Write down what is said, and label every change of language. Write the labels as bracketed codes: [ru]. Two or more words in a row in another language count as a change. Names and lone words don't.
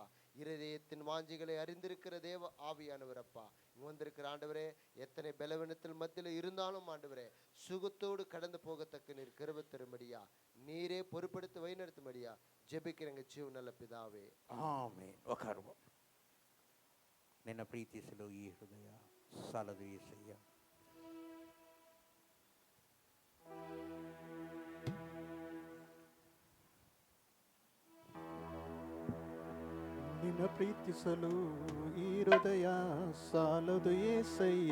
[ta] இருதயத்தின் வாஞ்சிகளை அறிந்திருக்கிற தேவ ஆவியானவரப்பா. வந்திருக்கிற ஆண்டவரே எத்தனை பலவீனத்தில் மத்தியில் இருந்தாலும் ஆண்டவரே சுகத்தோடு கடந்து போகத்தக்க நீர் கிருபை தரும்படியா நீரே பொறுப்படுத்தி வழிநடத்தும்படியா ஜெபிக்கிறங்க ஜீவ நல்ல பிதாவே, ஆமென். உட்காருவோம். [kn] ನಿನ್ನ ಪ್ರೀತಿಸಲು ಈ ಹೃದಯ ಸಾಲದು ಏಸಯ್ಯ. ನಿನ್ನ ಪ್ರೀತಿಸಲು ಈ ಹೃದಯ ಸಾಲದು ಏಸಯ್ಯ.